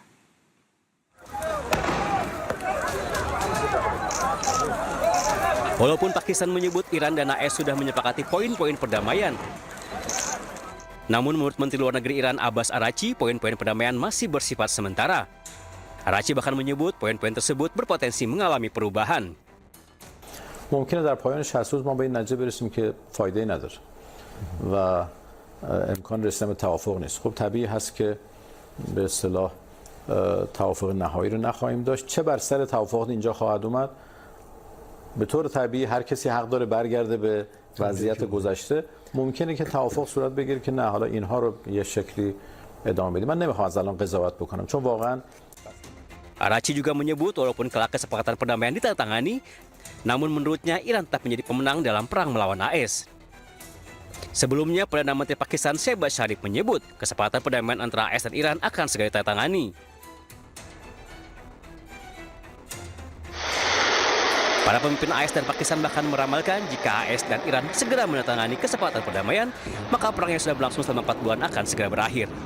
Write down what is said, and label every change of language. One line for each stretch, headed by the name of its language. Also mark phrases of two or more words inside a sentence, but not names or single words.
Indonesian: Walaupun Pakistan menyebut Iran dan AS sudah menyepakati poin-poin perdamaian, namun menurut Menteri Luar Negeri Iran Abbas Araghchi, poin-poin perdamaian masih bersifat sementara. Araghchi bahkan menyebut poin-poin tersebut berpotensi mengalami perubahan.
Persian: ممکنه در پایان 60 روز ما به این نتیجه برسیم که فایده نداره و امکان رسیدن به توافق نیست. خب طبیعی هست که به اصطلاح توافق نهایی رو نخواهیم داشت. چه بر سر توافق اینجا خواهد اومد؟ به طور طبیعی هر کسی حق داره برگرده به وضعیت گذشته. ممکنه که توافق صورت بگیره که نه حالا اینها رو یه شکلی ادامه بدیم. من نمیخوام از الان قضاوت بکنم چون واقعا
Indonesian: Arachi juga menyebut walaupun kelak kesepakatan perdamaian ditandatangani, namun menurutnya Iran tetap menjadi pemenang dalam perang melawan AS. Sebelumnya, Perdana Menteri Pakistan Shehbaz Sharif menyebut kesepakatan perdamaian antara AS dan Iran akan segera ditandatangani. Para pemimpin AS dan Pakistan bahkan meramalkan jika AS dan Iran segera menandatangani kesepakatan perdamaian, maka perang yang sudah berlangsung selama 4 bulan akan segera berakhir.